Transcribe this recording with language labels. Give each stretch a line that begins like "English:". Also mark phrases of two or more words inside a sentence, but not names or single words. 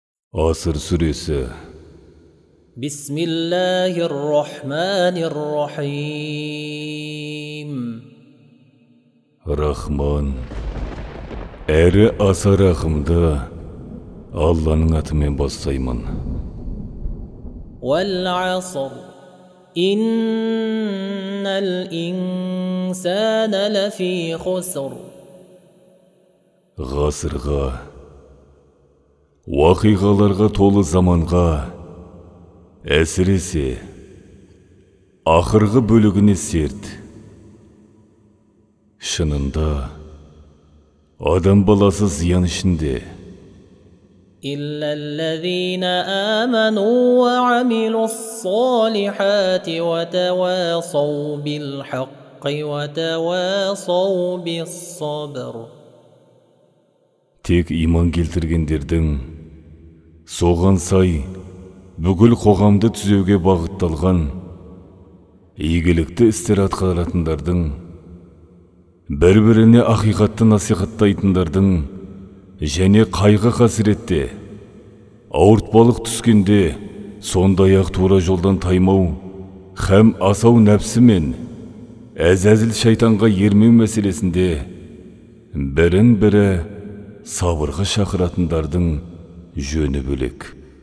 Turkish: Asır Suresi.
Arabic: Bismillahirrahmanirrahim.
Kazakh: Rahman, әрі аса рахымды Алланың атымен бастаймын.
Arabic: والعصر. إن الإنسان لفي خسر.
Kazakh: Ғасырға, уақиғаларға толы заманға, әсіресе ақырғы бөлігіне серт. Шынында, адам баласы зиян ішінде.
Arabic: إلا الذين آمنوا وعملوا الصالحات وتواصوا بالحق وتواصوا بالصبر.
Kazakh: Тек иман келтіргендердің, соған сай, бүкіл қоғамды түзеуге бағытталған, игілікті істер атқаратындардың, бір-біріне ақиқатты насихаттайтындардың, және қайғы қасіретте, ауыртпалық түскенде, сондай-ақ тура жолдан таймау, һәм асау нәпсі мен әзәзіл шайтанға ермеу мәселесінде бірін-бірі сабырға шақыратындардың жөні бөлек.